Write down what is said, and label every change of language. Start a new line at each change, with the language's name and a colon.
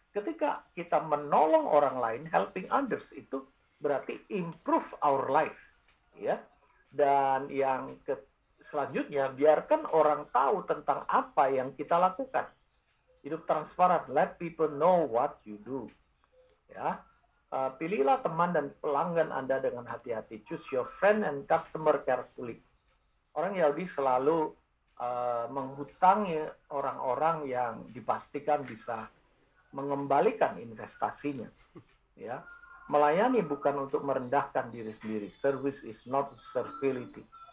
Indonesian: Ketika kita menolong orang lain,
English: helping others,
Indonesian: itu berarti
English: improve our life.
Indonesian: Ya. Dan yang selanjutnya, biarkan orang tahu tentang apa yang kita lakukan. Hidup transparan,
English: let people know what you do.
Indonesian: Ya. Pilihlah teman dan pelanggan Anda dengan hati-hati.
English: Choose your friend and customer carefully.
Indonesian: Orang Yahudi selalu menghutangi orang-orang yang dipastikan bisa mengembalikan investasinya. Ya, melayani bukan untuk merendahkan diri sendiri.
English: Service is not servility.